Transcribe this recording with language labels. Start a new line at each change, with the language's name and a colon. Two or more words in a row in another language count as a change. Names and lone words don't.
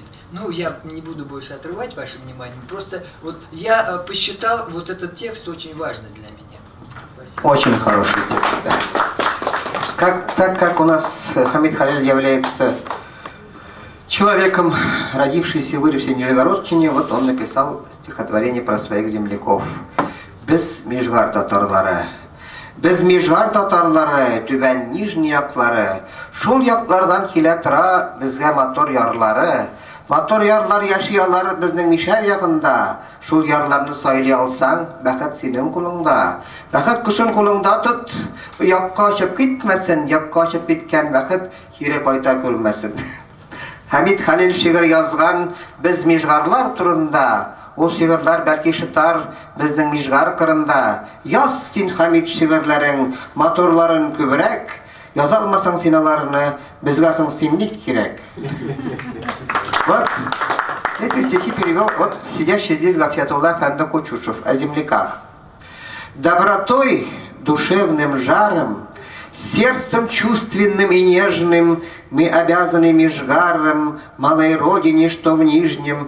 Russian: Я не буду больше отрывать ваше внимание. Просто я посчитал этот текст очень важный для меня. Спасибо. Очень хороший текст, да. Так как у нас Хамид Халиль является человеком, родившийся и выросший в Нижегородчине, он написал стихотворение про своих земляков.
Tatar: Без Мижгар татарлары. Без Мижгар татарлары, түбән нижний яклары. Шул яклардан килә тора безгә мотор ярлары. Мотор ярлар яшыялар безнең Мишәр ягында. Шул ярларны сайлый алсаң, бәхет синең кулыңда. Бәхет кушын кулыңда тот, якка очып китмәсен, якка очып киткән бәхет кире кайта күрмәсен. Хамид Халил шигырь язган без Мижгарлар турында. Ул шигырьләр бәлки шытар безнең Мижгар кырында. Яз син Хамид шигырьләрең, моторларын күбрәк. Яза алмасаң син аларны, безгә соң син ник кирәк.
Russian: Эти стихи перевел сидящий здесь Гафиятулла Фәнді Кучушев о земляках. Добротой, душевным жаром, сердцем чувственным и нежным мы обязаны межгаром малой родине, что в Нижнем.